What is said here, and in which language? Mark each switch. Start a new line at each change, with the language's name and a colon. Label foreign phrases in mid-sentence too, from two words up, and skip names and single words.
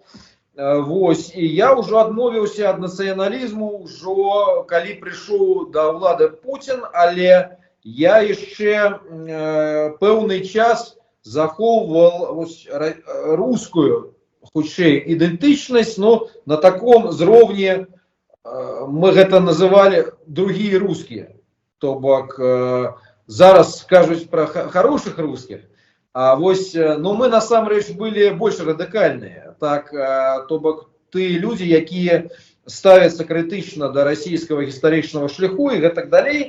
Belarusian: Вось, і я ўжо адмовіўся ад нацыяналізму ўжо калі прыйшоў да ўлады Путін, але я яшчэ пэўны час захоўваў рускую, хутчэй, ідэнтычнасць, но на таком зроўні мы гэта называлі другія рускія. То бок зараз скажуць пра хорошых рускіх, а вось, ну, мы насамрэч былі больш радыкальныя. Так, то бок ты людзі, якія ставяцца крытычна да расійскага гістарычнага шляху і гэтак далей.